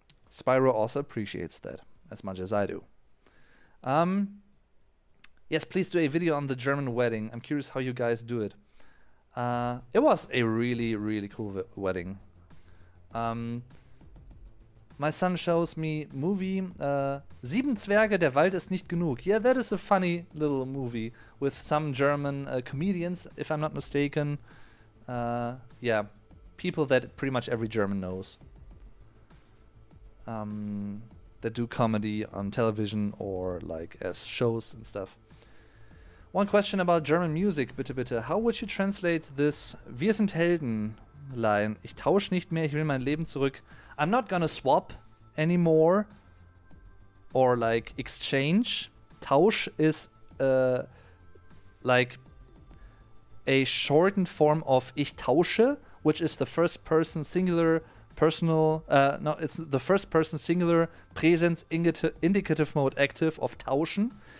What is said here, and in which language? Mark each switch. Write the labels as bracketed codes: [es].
[en] Spyro also appreciates that as much as I do. Yes, please do a video on the German wedding. I'm curious how you guys do it. It was a really, really cool wedding. My son shows me movie Sieben Zwerge, der Wald ist nicht genug. Yeah, that is a funny little movie with some German comedians, if I'm not mistaken. Yeah, people that pretty much every German knows. That do comedy on television or like as shows and stuff. One question about German music, [de] bitte, bitte. [en] How would you translate this Wir sind Helden line? [de] Ich tausch nicht mehr, ich will mein Leben zurück. [en] I'm not gonna swap anymore or like exchange. Tausch is like a shortened form of [de] ich tausche, [en] which is the first person singular personal, no, it's the first person singular Präsens indicative mode active of tauschen.